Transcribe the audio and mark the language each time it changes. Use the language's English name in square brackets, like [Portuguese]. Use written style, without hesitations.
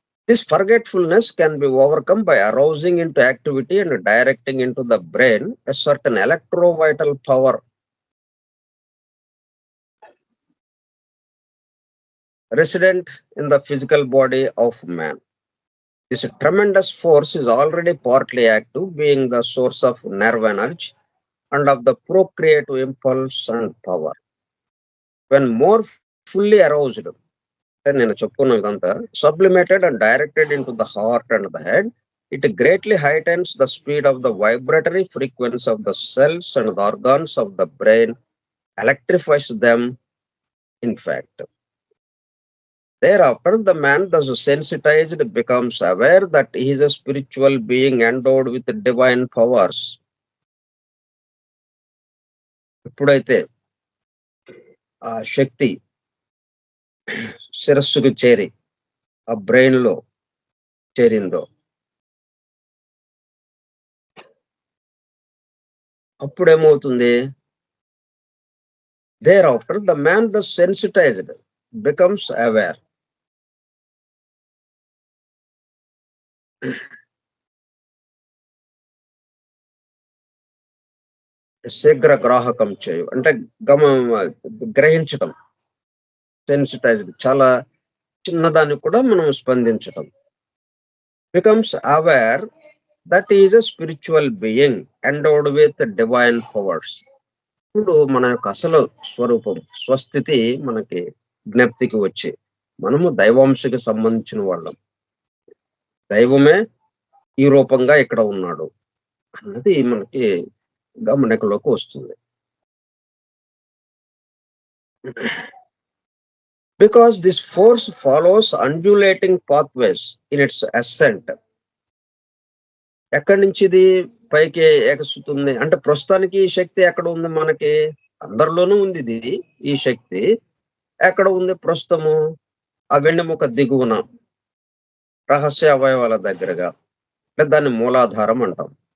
[English] This forgetfulness can be overcome by arousing into activity and directing into the brain a certain electrovital power resident in the physical body of man. This tremendous force is already partly active, being the source of nerve energy and of the procreative impulse and power. When more fully aroused, [Telugu] నేను చెప్పుకున్న ఇదంతా [English] sublimated and directed into the heart and the head, it greatly heightens the speed of the vibratory frequency of the cells and the organs of the brain, electrifies them, in fact. Thereafter, the man thus sensitized becomes aware that he is a spiritual being endowed with divine powers. [Telugu] ఎప్పుడైతే ఆ శక్తి శిరస్సుకు చేరి ఆ brain లో చేరిందో అప్పుడేమవుతుంది? [English] Thereafter, the man thus sensitized becomes aware. [Telugu] శీఘ్ర గ్రాహకం చేయు అంటే గ్రహించటం, sensitised చాలా చిన్నదాన్ని కూడా మనం స్పందించటం. [English] Becomes aware that is a spiritual being endowed with divine powers. [Telugu] ఇప్పుడు మన యొక్క అసలు స్వరూపం, స్వస్థితి మనకి జ్ఞప్తికి వచ్చి మనము దైవాంశకి సంబంధించిన వాళ్ళం, దైవమే ఈ రూపంగా ఇక్కడ ఉన్నాడు అన్నది మనకి గమనికలోకి వస్తుంది. [English] Because this force follows undulating pathways in its ascent. [Telugu] ఎక్కడి నుంచి ఇది పైకి ఎగసుతుంది అంటే ప్రస్తుతానికి ఈ శక్తి ఎక్కడ ఉంది? మనకి అందరిలోనూ ఉంది ఇది. ఈ శక్తి ఎక్కడ ఉంది ప్రస్తుతము? ఆ వెన్నెముక దిగువన రహస్య అవయవాల దగ్గరగా, దాన్ని మూలాధారం అంటాం.